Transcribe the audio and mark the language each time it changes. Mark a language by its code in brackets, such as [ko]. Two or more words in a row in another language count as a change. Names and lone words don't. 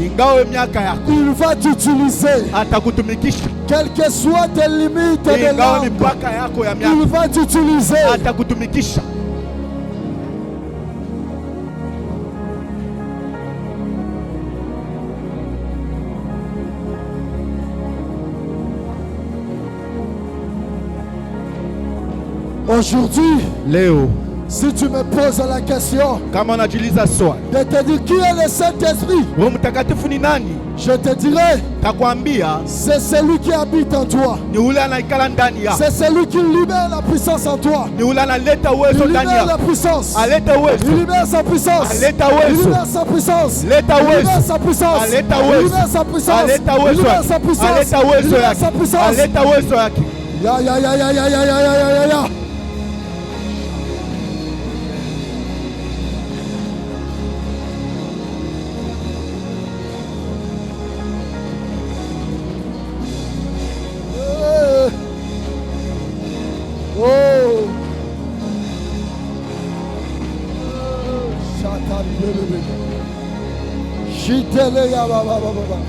[sw] Ingawa miaka yako [fr] il va t'utiliser. [sw] atakutumikisha. [fr] Quelles que soient tes limites de [sw] Ingawa [fr] langue, [sw] mipaka yako ya [fr] il [sw] miaka [fr] va t'utiliser. [sw] atakutumikisha. [fr] Aujourd'hui, [sw] Leo [fr] si tu me poses la question [sw] kama unajiuliza swali, [fr] de te dire qui est le Saint-Esprit, [sw] Roho Mtakatifu ni nani? [fr] je te dirai, [sw] Takwambia [fr] c'est celui qui habite en toi. [sw] ni ule anaikala ndani yako. [fr] C'est celui qui libère la puissance en toi. [sw] Ni ule analeta [fr] Il [sw] uwezo ndani [fr] libère la [sw] yako. [fr] puissance. [sw] Aleta [fr] Il [sw] uwezo. [fr] libère sa puissance. [sw] Aleta [fr] Il [sw] uwezo. [fr] libère sa puissance. [sw] Leta [fr] Il libère [sw] uwezo. [fr] sa puissance. [sw] Aleta [fr] Il [sw] uwezo. [fr] libère sa puissance. [sw] Aleta [fr] Il [sw] uwezo. [fr] libère sa puissance. [sw] Aleta [fr] Il [sw] uwezo [fr] libère [sw] yake. [fr] sa puissance. [sw] Aleta uwezo yake. Ya ya ya ya ya ya ya ya ya ya ya. Oh. Shatari bebe. Shitele ya ba ba ba ba ba.